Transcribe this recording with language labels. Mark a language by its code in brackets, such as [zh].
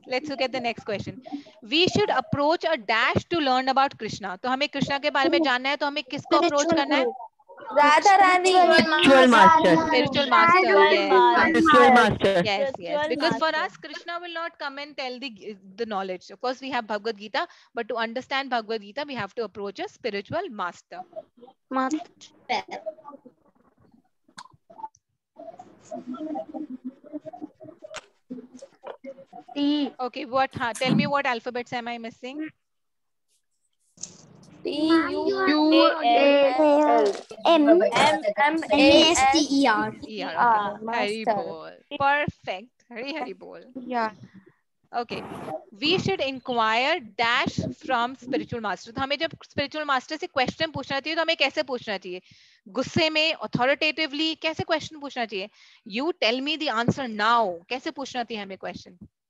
[en] Let's look at the next question. We should approach a dash to learn about Krishna. [hi] तो हमें कृष्णा के बारे में जानना है, तो हमें किसको अप्रोच करना है? Radha Rani. [en] Spiritual master. Spiritual master. Yes. Spiritual master. Yes, yes. Because for us, Krishna will not come and tell the knowledge. Of course, we have Bhagavad Gita, but to understand Bhagavad Gita, we have to approach a spiritual master. Okay, what? Tell me what alphabets am I missing? T U A L M M A S T E R. Hari bol. Perfect. Hari bol. Yeah. Okay. We should inquire dash from spiritual master. [hi] तो हमें जब spiritual master से question पूछना चाहिए तो हमें कैसे पूछना चाहिए? गुस्से में, authoritatively, कैसे question पूछना चाहिए? [en] You tell me the answer now. [hi] कैसे पूछना चाहिए हमें question?